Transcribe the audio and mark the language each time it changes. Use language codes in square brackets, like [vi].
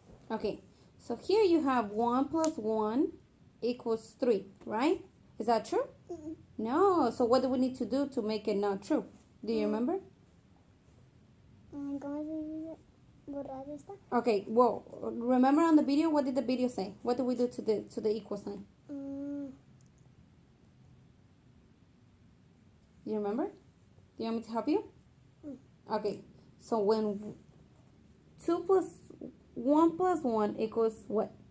[en] Okay, so here you have 1 plus 1 equals 3, right? Is that true? No, so what do we need to do to make it not true? Do you remember? [es] ¿Cómo se dice borrar esta? [en] Okay, well, remember on the video, what did the video say? What do we do to the equal sign? Do you remember? Do you want me to help you? Okay, so when 1 plus 1 equals what?